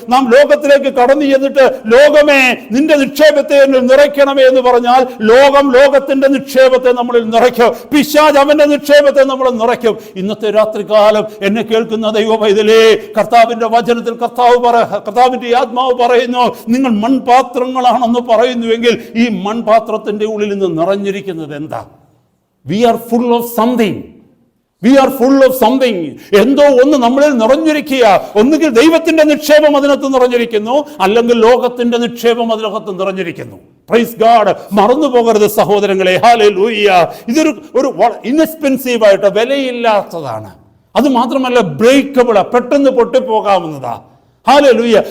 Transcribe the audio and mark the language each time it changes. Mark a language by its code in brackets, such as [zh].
[ml] നാം ലോകത്തിലേക്ക് കടന്നു ചെന്നിട്ട്, ലോകമേ, നിന്റെ നിക്ഷേപത്തെ എന്നിൽ നിറയ്ക്കണമേ എന്ന് പറഞ്ഞാൽ ലോകത്തിന്റെ നിക്ഷേപത്തെ നമ്മളിൽ നിറയ്ക്കും. പിശാച് അവന്റെ നിക്ഷേപത്തെ നമ്മൾ നിറയ്ക്കും. ഇന്നത്തെ രാത്രികാലം എന്നെ കേൾക്കുന്ന ദൈവ പൈതലേ, കർത്താവിന്റെ വചനത്തിൽ കർത്താവിന്റെ ആത്മാവ് പറയുന്നു, നിങ്ങൾ മൺപാത്രങ്ങളാണെന്ന് പറയുന്നുവെങ്കിൽ ഈ മൺപാത്രത്തിന്റെ ഉള്ളിൽ നിന്ന് നിറഞ്ഞിരിക്കുന്നത് എന്താ? [en] We are full of something. We are full of something. [ml] എന്തോ ഒന്ന് നമ്മളിൽ നിറഞ്ഞിരിക്കുക. ഒന്നുകിൽ ദൈവത്തിന്റെ നിക്ഷേപം അതിനകത്ത് നിറഞ്ഞിരിക്കുന്നു, അല്ലെങ്കിൽ ലോകത്തിന്റെ നിക്ഷേപം അതിനകത്ത് നിറഞ്ഞിരിക്കുന്നു. Praise God. മറന്നു പോകരുത് സഹോദരങ്ങളെ. ഹല്ലേലൂയ. ഇതൊരു ഇൻഎക്സ്പെൻസീവ് ആയിട്ട് വിലയില്ലാത്തതാണ്. അത് മാത്രമല്ല ബ്രേക്കബിളാ, പെട്ടെന്ന് പൊട്ടിപ്പോകാവുന്നതാ. ഹല്ലേലൂയ.